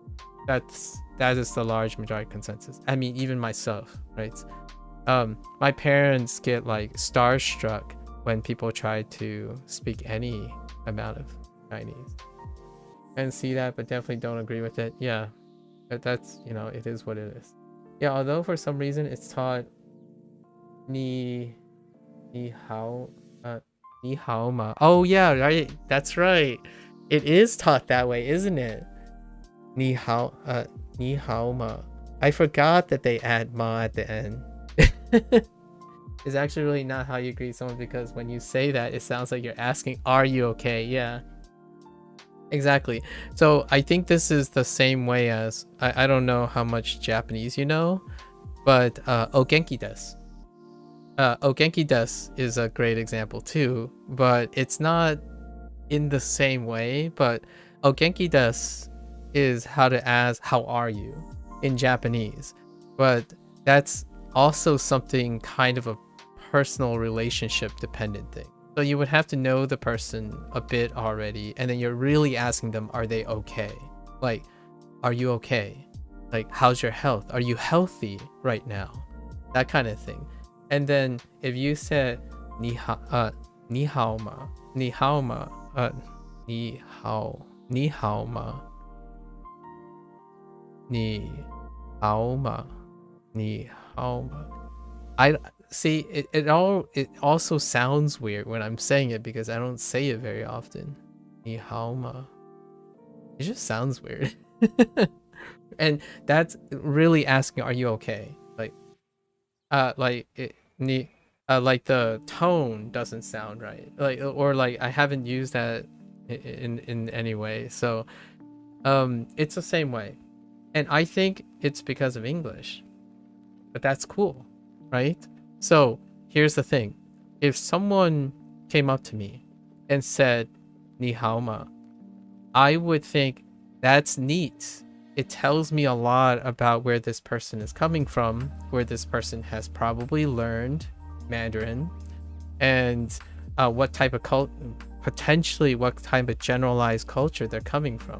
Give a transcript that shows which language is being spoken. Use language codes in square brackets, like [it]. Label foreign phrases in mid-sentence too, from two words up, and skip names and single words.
[en] That is the large majority consensus. I mean, even myself, right? My parents get like starstruck when people try to speak any amount of Chinese. And see that, but definitely don't agree with it. Yeah, that's, you know, it is what it is. Yeah, although for some reason it's taught [zh] 你好 你好吗. [en] Oh yeah, right. That's right. It is taught that way, isn't it? [zh] 你好吗. [en] I forgot that they add ma at the end. It's actually really not how you greet someone, because when you say that, it sounds like you're asking, are you okay? Yeah. Exactly. So I think this is the same way as, I don't know how much Japanese you know, but [ja] お元気です. お元気です [en] is a great example too, but it's not in the same way. But [ja] お元気です [en] is how to ask how are you in Japanese, but that's also something kind of a personal relationship dependent thing. So you would have to know the person a bit already, and then you're really asking them, are they okay? Like, are you okay? Like, how's your health? Are you healthy right now? That kind of thing. And then if you said [zh] 你好吗，你好吗，你好吗，你好吗，你好吗. [en] I see it also sounds weird when I'm saying it, because I don't say it very often. [zh] 你好吗. [en] It just sounds weird. And that's really asking, are you okay? Like like the tone doesn't sound right. Like, or like I haven't used that in any way. So it's the same way. And I think it's because of English. But that's cool, right? So here's the thing. If someone came up to me and said [zh] 你好吗, [en] I would think that's neat. It tells me a lot about where this person is coming from, where this person has probably learned Mandarin, and what type of potentially what type of generalized culture they're coming from.